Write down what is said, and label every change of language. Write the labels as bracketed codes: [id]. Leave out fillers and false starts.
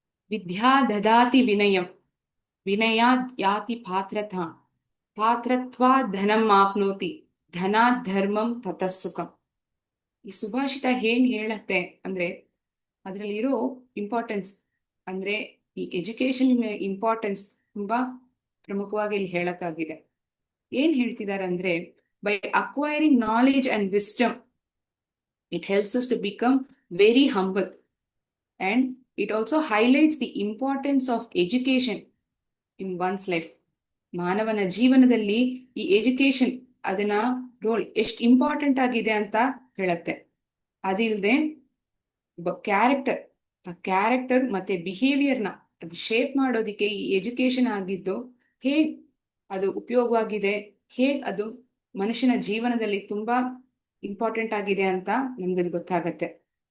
[sa] ವಿದ್ಯಾ ದದಾತಿ ವಿನಯಂ, ವಿನಯಾದ್ ಯಾತಿ ಪಾತ್ರತಾ, ಪಾತ್ರತ್ವಾ ಧನಂ ಆಪ್ನೋತಿ, ಧನಾತ್ ಧರ್ಮಂ ತತಃ ಸುಖಂ. [kn] ಈ ಸುಭಾಷಿತ ಏನ್ ಹೇಳತ್ತೆ ಅಂದ್ರೆ ಅದರಲ್ಲಿರೋ ಇಂಪಾರ್ಟೆನ್ಸ್ ಅಂದ್ರೆ ಈ ಎಜುಕೇಶನ್ ಇಂಪಾರ್ಟೆನ್ಸ್ ತುಂಬಾ ಪ್ರಮುಖವಾಗಿ ಇಲ್ಲಿ ಹೇಳಕ್ಕಾಗಿದೆ. ಏನ್ ಹೇಳ್ತಿದ್ದಾರೆ ಅಂದ್ರೆ, [en] By acquiring knowledge and wisdom it helps us to become very humble, and it also highlights the importance of education in one's life. [kn] ಮಾನವನ ಜೀವನದಲ್ಲಿ ಈ ಎಜುಕೇಶನ್ ಅದನ್ನ ರೋಲ್ ಎಷ್ಟು ಇಂಪಾರ್ಟೆಂಟ್ ಆಗಿದೆ ಅಂತ ಹೇಳತ್ತೆ. ಅದಿಲ್ಲದೆ ಕ್ಯಾರೆಕ್ಟರ್, ಆ ಕ್ಯಾರೆಕ್ಟರ್ ಮತ್ತೆ ಬಿಹೇವಿಯರ್ನ ಅದು ಶೇಪ್ ಮಾಡೋದಿಕ್ಕೆ ಈ ಎಜುಕೇಶನ್ ಆಗಿದ್ದು ಹೇಗ್ ಅದು ಉಪಯೋಗವಾಗಿದೆ, ಹೇಗ್ ಅದು ಮನುಷ್ಯನ ಜೀವನದಲ್ಲಿ ತುಂಬಾ ಇಂಪಾರ್ಟೆಂಟ್ ಆಗಿದೆ ಅಂತ ನಮ್ಗದು ಗೊತ್ತಾಗತ್ತೆ.